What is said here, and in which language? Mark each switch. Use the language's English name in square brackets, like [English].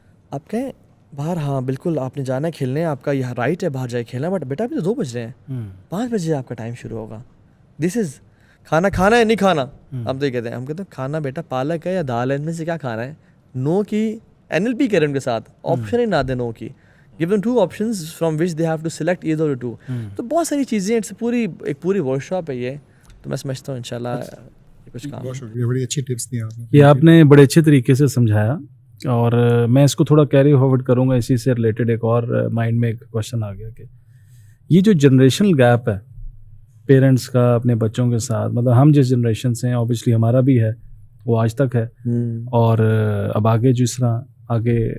[Urdu] آپ کہیں باہر, ہاں بالکل آپ نے جانا ہے کھیلنے, آپ کا یہ رائٹ ہے باہر جائے کھیلنا, بٹ بیٹا ابھی تو 2 بج رہے ہیں, 5 بجے آپ کا ٹائم شروع ہوگا. دس از کھانا کھانا ہے نہیں کھانا. ہم تو یہ کہتے ہیں, ہم کہتے ہیں کھانا بیٹا پالک ہے یا دال ہے, ان میں سے کیا کھانا ہے. نو کی NLP کریں ان کے ساتھ, آپشن ہی نہ دیں نو کی. [English] give them 2 options from which they have to select either or 2. [Urdu] تو بہت ساری چیزیں, ایک پوری ورک شاپ ہے یہ. تو میں سمجھتا ہوں انشاءاللہ کچھ کام. بڑی اچھی ٹپس دی آپ نے. یہ آپ نے بڑے اچھے طریقے سے سمجھایا, اور میں اس کو تھوڑا کیری فارورڈ کروں گا. اسی سے ریلیٹڈ ایک اور مائنڈ میں ایک کوشچن آ گیا کہ یہ جو جنریشنل گیپ ہے پیرنٹس کا اپنے بچوں کے ساتھ, مطلب ہم جس جنریشن سے ہیں اوبیسلی ہمارا بھی ہے, وہ آج تک ہے, اور اب آگے جس طرح آگے